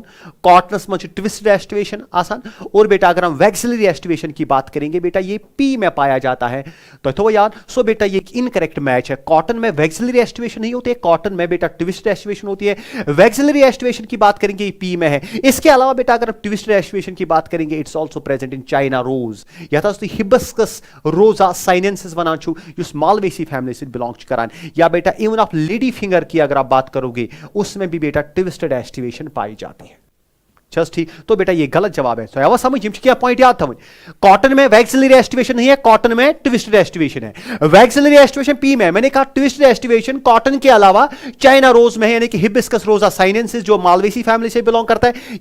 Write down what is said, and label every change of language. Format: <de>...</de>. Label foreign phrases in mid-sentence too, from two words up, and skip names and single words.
<hi>कॉटनस में</hi> <en>twisted aestivation</en> <hi>आसान। और बेटा अगर हम</hi> <en>vexillary aestivation</en> <hi>की बात करेंगे बेटा ये पी में पाया जाता है, तो याद। सो बेटा ये</hi> <en>incorrect match</en> <hi>है। कॉटन में</hi> <en>vexillary aestivation</en> <hi>नहीं होती है, कॉटन में बेटा</hi> <en>twisted aestivation</en> <hi>होती है।</hi> <en>vexillary aestivation</en> <hi>की बात करेंगे ये पी में है। इसके अलावा बेटा अगर हम</hi> <en>twisted aestivation</en> <hi>की बात करेंगे</hi> <en>it's also present in China rose,</en> <hi>या हिबिस्कस रोजा साइनेंसिस</hi> <ks>वनान युस</ks> <en>Malvaceae family</en> <hi>से बिलोंग करान। या बेटा इवन आप</hi> <en>lady finger</en> <hi>की अगर आप बात करोगे उसमें भी बेटा</hi> <en>twisted aestivation</en> <hi>पाई जाती है। जस्ट ठीक, तो बेटा ये गलत जवाब है। तो अब समझ क्या पॉइंट याद था। कॉटन में</hi> <en>vexillary aestivation</en> <hi>नहीं है, कॉटन में</hi> <en>twisted aestivation</en> <hi>है।</hi> <en>vexillary aestivation</en> <hi>पी में, मैंने कहा</hi> <en>twisted aestivation</en> <hi>कॉटन के अलावा</hi> <en>China rose</en> <hi>में है, यानी कि हिबिस्कस रोजा साइनेंसिस जो</hi> <en>Malvaceae family</en> <hi>से बिलोंग करता है।</hi>